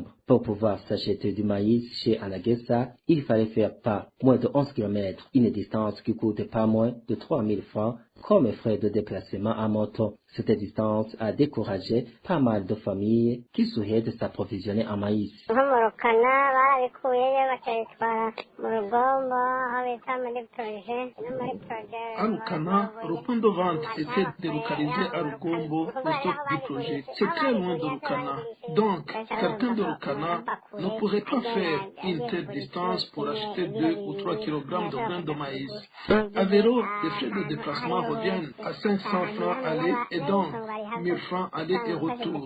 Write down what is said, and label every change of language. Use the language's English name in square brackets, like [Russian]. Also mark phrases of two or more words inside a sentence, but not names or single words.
[French] Pour pouvoir s'acheter du maïs chez Anagesa, il fallait faire pas moins de 11 km, une distance qui coûte pas moins de 3000 francs comme frais de déplacement à moto. Cette distance a découragé pas mal de familles qui souhaitent s'approvisionner en maïs. [Rundi] kubirukana barabikuyeyo bakabitwara mu rugombo aho bita muri proje no muri proje. [French] À Rukana, le point de vente était délocalisé à Rugombo au stock du projet. C'est très loin de Rukana. Donc, quelqu'un de Rukana ne pourrait pas faire une telle distance pour acheter 2 ou 3 kilogrammes de grains de maïs. À vélo, les frais de déplacement reviennent à 500 francs aller et donc 1000 francs aller et retour.